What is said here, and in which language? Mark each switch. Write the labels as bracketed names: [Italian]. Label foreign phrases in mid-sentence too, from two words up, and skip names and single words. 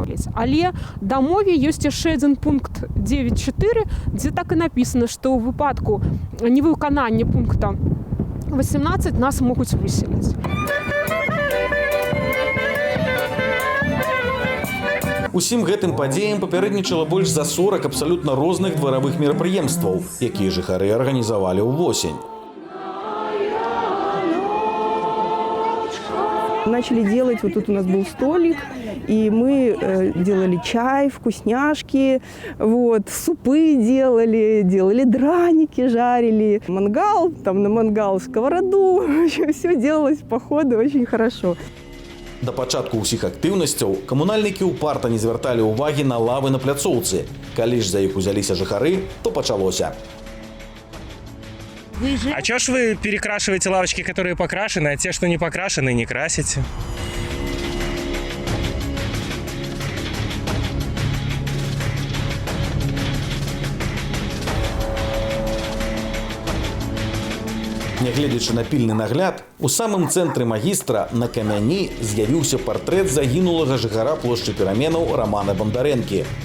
[Belarusian] Але дамове ёсць яшчэ адзін пункт 9.4, дзе так і напісана, што ў выпадку невыканання пункта 18 нас могуць выселіць. Усім гэтым падзеям папярэднічала больш за 40 абсалютна розных дваравых мерапрыемстваў, якія жыхары арганізавалі ўвосень. [Russian] Начали делать, вот тут у нас был столик, и мы делали чай, вкусняшки, супы делали драники, жарили, мангал, там на мангал сковороду, все делалось по ходу очень хорошо. [Belarusian] Да пачатку ўсіх актыўнасцяў камунальнікі ўпарта не звярталі ўвагі на лавы на пляцоўцы. Калі ж за іх узяліся жыхары, то пачалося. [Russian] А чё ж вы перекрашиваете лавочки, которые покрашены, а те, что не покрашены, не красите? [Belarusian] Нягледзячы на пільны нагляд, у самым цэнтры «Магістра» на камяні з'явіўся партрэт загінулага жыхара плошчы Пераменаў Рамана Бандарэнкі.